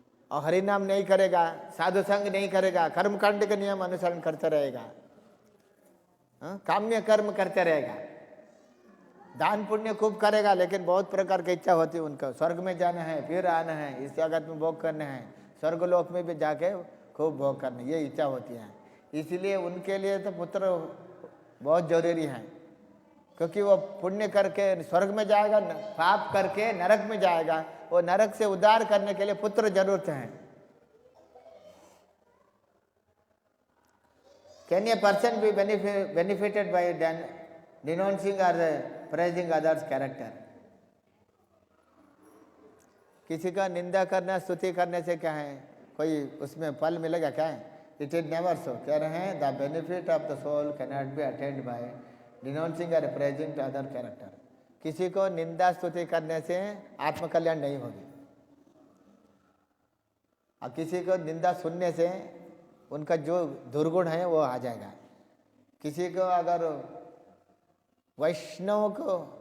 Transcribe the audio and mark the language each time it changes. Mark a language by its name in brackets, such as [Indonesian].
[Hindi] और हरिनाम नहीं करेगा, साधु संग नहीं करेगा, कर्मकांड के नियम अनुसरण करते रहेगा, काम्य कर्म करते रहेगा, दान पुण्य खूब करेगा, लेकिन बहुत प्रकार की इच्छा होती है उनको, स्वर्ग में जाना है, फिर आना है, इस जगत में भोग करना है, स्वर्गलोक में भी जाके खूब भोग करना, ये इच्छा होती है। इसलिए उनके लिए तो पुत्र बहुत जरूरी है, क्योंकि वो पुण्य करके स्वर्ग में जाएगा, पाप करके नरक में जाएगा, वो नरक से उद्धार करने के लिए पुत्र जरूरत है। [English] Can a person be benefited by denouncing or praising others' character? [Hindi] किसी का निंदा करना, स्तुति करने से क्या है, कोई उसमें फल मिलेगा क्या है? [English] It is never so. [Hindi] कह रहे हैं [English] the benefit of the soul cannot be attained by denouncing or praising to other character. [Hindi] किसी को निंदा स्तुति करने से आत्मकल्याण नहीं होगी, और किसी को निंदा सुनने से उनका जो दुर्गुण है वो आ जाएगा। किसी को अगर वैष्णव को